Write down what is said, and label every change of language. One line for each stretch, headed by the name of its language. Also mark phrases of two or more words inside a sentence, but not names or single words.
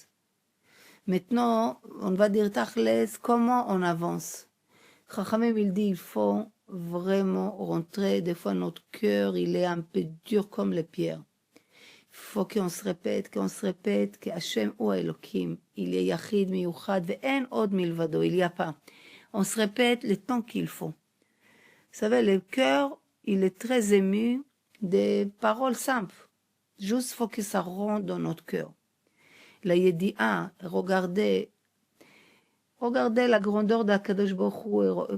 French: Maintenant, on va dire tachles, comment on avance. Chachamim, il dit, il faut vraiment rentrer. Des fois, notre cœur, il est un peu dur comme les pierres. Il faut qu'on se répète, que Hashem ou Elohim, il est
Hebrew: יחיד, מיוחד, ואין עוד מלבדו,
French: il n'y a pas. On se répète le temps qu'il faut. Vous savez, le cœur, il est très ému des paroles simples. Juste faut que ça rentre dans notre cœur. La Yedi'a, regardez la grandeur d'
Hebrew: הקדוש ברוך הוא.